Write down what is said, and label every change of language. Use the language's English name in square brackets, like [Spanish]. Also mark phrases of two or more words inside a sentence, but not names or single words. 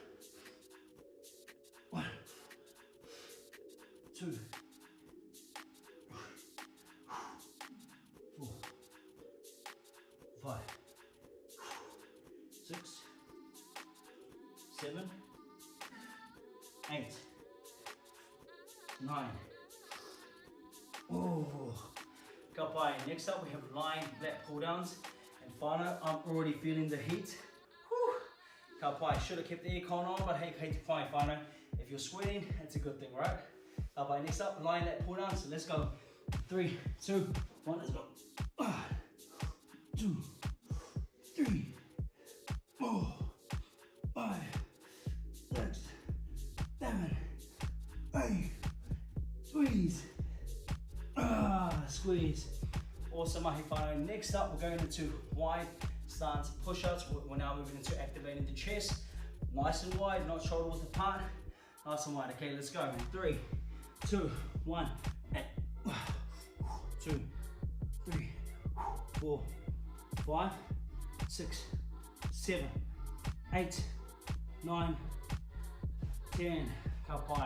[English] 1, 2, 4, 5, 6, 7, 8, 9. Oh, kapai. Next up, we have lying lat pull downs. And whānau, I'm already feeling the heat. Whew. Kapai. Should have kept the aircon on, but hey, [Māori] te whai whānau. [English] If you're sweating, it's a good thing, right? Kapai. Next up, lying lat pull downs. So let's go. 3, 2, 1. Let's go. 2, 3, 4, 5, 6, 7, 8. Squeeze. Squeeze. Awesome, [Māori] mahi whānau. [English] Next up, we're going into wide stance push-ups. We're now moving into activating the chest. Nice and wide, not shoulder width apart. Nice and wide. Okay, let's go. 3, 2, 1. 2, 3, 4, 5, 6, 7, 8, 9, 10. Kapai.